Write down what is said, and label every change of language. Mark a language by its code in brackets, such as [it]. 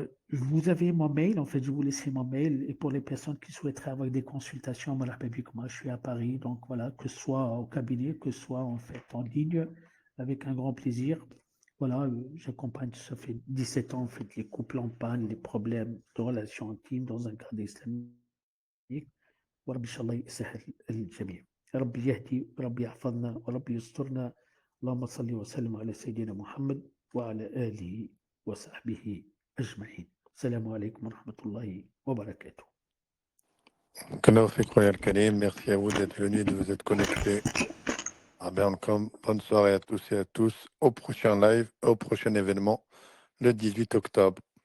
[fr] vous avez mon mail, en fait, je vous laisser mon mail. Et pour les personnes qui souhaiteraient avoir des consultations, moi, je suis à Paris, donc voilà, que ce soit au cabinet, que ce soit en fait en ligne, avec un grand plaisir. Voilà, j'accompagne, ça fait 17 ans, en fait, les couples en panne, les problèmes de relations intimes dans un cadre islamique. [ar] ورب إن شاء الله يسهل الجميع. ربي يهدي وربي يحفظنا وربي يسترنا. اللهم صل وسلم على سيدنا محمد وعلى آله وصحبه أجمعين. السلام عليكم ورحمة الله وبركاته. Barakallahu fik, Khoya Al-Karim. [fr] Merci à vous d'être venus, de vous être connectés à Berncom. Bonne soirée à tous et à tous. Au prochain live, au prochain événement, le 18 octobre.